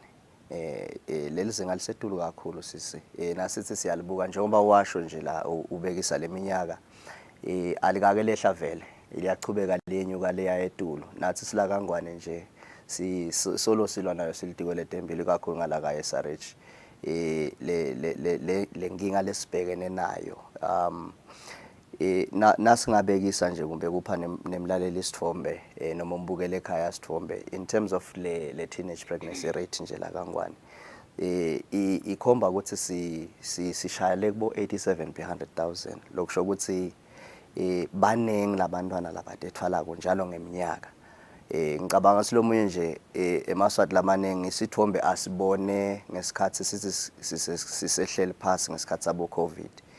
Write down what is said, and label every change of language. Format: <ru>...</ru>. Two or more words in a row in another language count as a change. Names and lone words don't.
<ss>Leli zinga lisetulu kakhulu sisi nasithi siyalibuka njengoba washo nje la ubekisa leminyaka alikake lehla vele liyachubeka lenyuka leya etulu nathi sila kangwane nje solo silwa nayo silitiko letempilo kakhulu ngala ka SRH le nkinga lesibhekene nayo. Nasingabekisa nje kumbe kupha nemlaleli isithombe noma umbukele ekhaya isithombe</ss> <en>in terms of</en> <ss>le</ss> <en>teenage pregnancy rate</en> <ss>nje la kaNgwane. Ikhomba ukuthi sishayele kubo 87 per 100,000 lokusho ukuthi baningi labantwana labatethwalako njalo ngeminyaka. Ngicabanga silomunye nje emaswati lamaningi isithombe asibone ngesikhathi sisehleli phansi ngesikhathi sabo COVID.</ss>